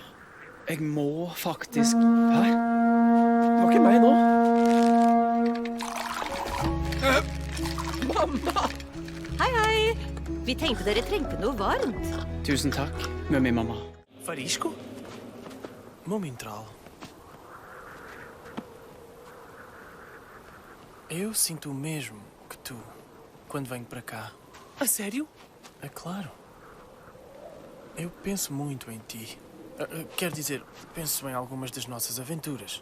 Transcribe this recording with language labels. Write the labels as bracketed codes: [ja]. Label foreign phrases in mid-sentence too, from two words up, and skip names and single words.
[no] jeg må faktisk... Hæ? Det var ikke meg nå. Mamma! Hei, hei! Vi tenkte dere trengte noe varmt. Tusen takk, Mummi-mamma. Farisco? Mumintral. [pt] Eu sinto o mesmo que tu quando venho para cá. A sério? É claro. Eu penso muito em ti. Quer dizer, penso em algumas das nossas aventuras.